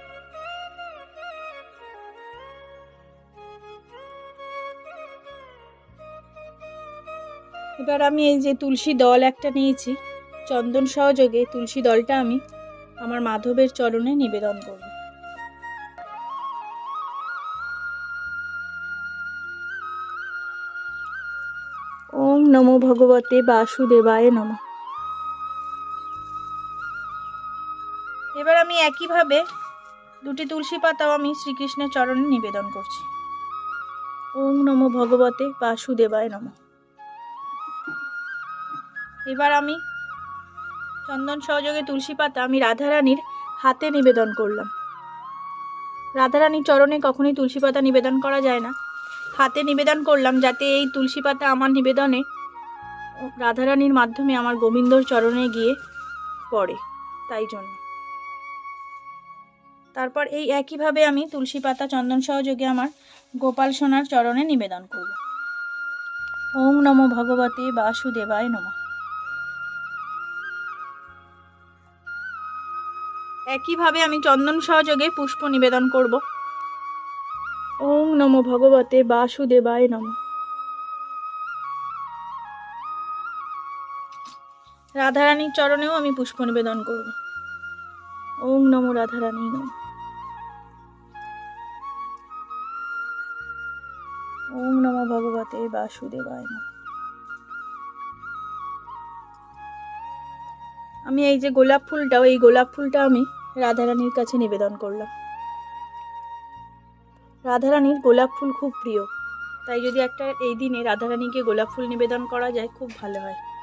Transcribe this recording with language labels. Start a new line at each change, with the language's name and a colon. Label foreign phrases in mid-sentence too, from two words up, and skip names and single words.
Bangla: এবার আমি এই যে তুলসী দল একটা নিয়েছি, চন্দন সহযোগে তুলসী দলটা আমি আমার মাধবের চরণে নিবেদন করব।
Sanskrit: ওম নমো ভগবতে বাসুদেবায় নমঃ।
Bangla: এবার আমি একইভাবে দুটি তুলসী পাতাও আমি শ্রীকৃষ্ণের চরণে নিবেদন করছি।
Sanskrit: ওম নমো ভগবতে বাসুদেবায় নমঃ।
Bangla: এবার আমি চন্দন সহযোগে তুলসী পাতা আমি রাধারানীর হাতে নিবেদন করলাম। রাধারানীর চরণে কখনোই তুলসী পাতা নিবেদন করা যায় না, হাতে নিবেদন করলাম, যাতে এই তুলসী পাতা আমার নিবেদনে রাধারানীর মাধ্যমে আমার গোবিন্দর চরণে গিয়ে পড়ে, তাই জন্য। তারপর এই একইভাবে আমি তুলসী পাতা চন্দন সহযোগে আমার গোপাল সোনার চরণে নিবেদন করব।
Sanskrit: ওম নমো ভগবতে বাসুদেবায় নমঃ।
Bangla: একইভাবে আমি চন্দন সহযোগে পুষ্প নিবেদন করব।
Sanskrit: ওম নমো ভগবতে বাসুদেবায় নমঃ।
Bangla: রাধারানীর চরণেও আমি পুষ্প নিবেদন করব।
Sanskrit: ওং নমো রাধারানী নমঃ। ওং নমো ভগবতে বাসুদেবায় নমঃ।
Bangla: আমি এই যে গোলাপ ফুলটা আমি রাধারানীর কাছে নিবেদন করলাম। রাধারানীর গোলাপ ফুল খুব প্রিয়, তাই যদি একটা এই দিনে রাধারানীকে গোলাপ ফুল নিবেদন করা যায় খুব ভালো হয়।